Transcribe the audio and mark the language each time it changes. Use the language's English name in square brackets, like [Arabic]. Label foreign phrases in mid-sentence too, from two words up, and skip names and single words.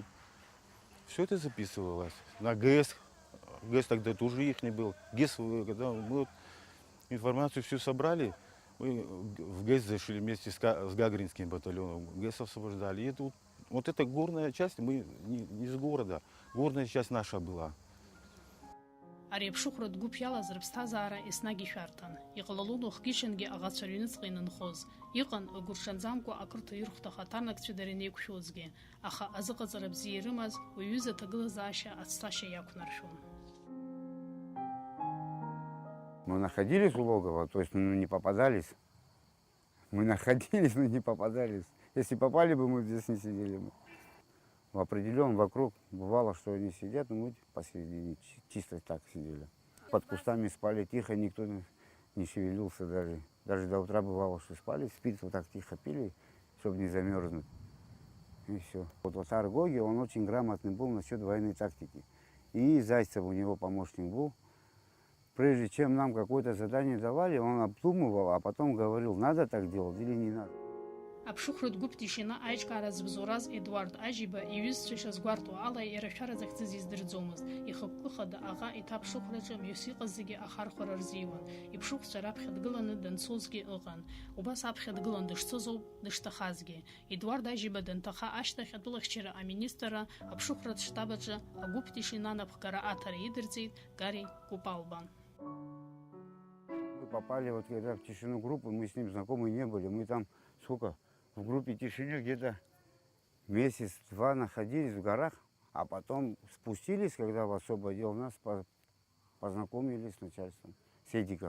[Russian] Все это записывалось. На ГЭС. ГЭС тогда тоже их не был. ГЭС, когда мы вот информацию всю собрали, мы в ГЭС зашли вместе с Гагаринским батальоном. ГЭС освобождали. И это, вот эта горная часть, мы не из города, горная часть наша была. [Abkhazian] Ари аԥшыхәра дгәыԥ иалаз рыԥсҭазаара еснагь ишәарҭан. Иҟалалон уахгьы-ҽынгьы аӷацәа рыҩныҵҟа инынхоз. Иҟан эгәырҽанӡамкәа ақырҭуа ирхәҭах аҭарнакцәа дара инеиқәшәозгьы. Аха азыҟаҵара бзиа ирымаз уаҩыза аҭагылазаашьа ацҭашьа иақәнаршәон. [Russian] Мы находились у логова, то есть не попадались. Мы находились, но не попадались. Если попали бы, мы здесь не сидели бы. В определенном вокруг бывало, что они сидят, но мы посередине чисто так сидели. Под кустами спали тихо, никто не шевелился даже. Даже до утра бывало, что спали, спирт вот так тихо пили, чтобы не замерзнуть. И все. Вот Отар Гоги, он очень грамотный был насчет военной тактики. И Зайцев у него помощник был. Прежде чем нам какое-то задание давали, он обдумывал, а потом говорил, надо так делать или не надо. [Abkhazian] Аԥшыхәра дгәыԥ тишина аиҿкаара збзоураз Едуард Ажьиба иҩызцәа згәарҭо ала иара шәара захьӡыз издырӡомызт. Ихықәкы хада аӷа иҭаԥшыхәраҿы мҩас иҟаз зегьы ахархәара рзиуан. Иԥшыхәцәа раԥхьа дгыланы данцозгьы ыҟан. Убас аԥхьа дгылан дышцозоуп дышҭахазгьы. Едуард Ажьиба данҭаха ашьҭахь атәылахьчара аминистрра аԥшыхәратә штабаҿы агәыԥ тишина напхгара аҭара идырҵеит Гари Купалба. [Russian] Мы попали вот когда в тишину группу, мы с ним знакомы не были. Мы там сколько? В группе тишины где-то месяц-два находились в горах, а потом спустились, когда в особое дело, нас познакомились с начальством, с Эдиком.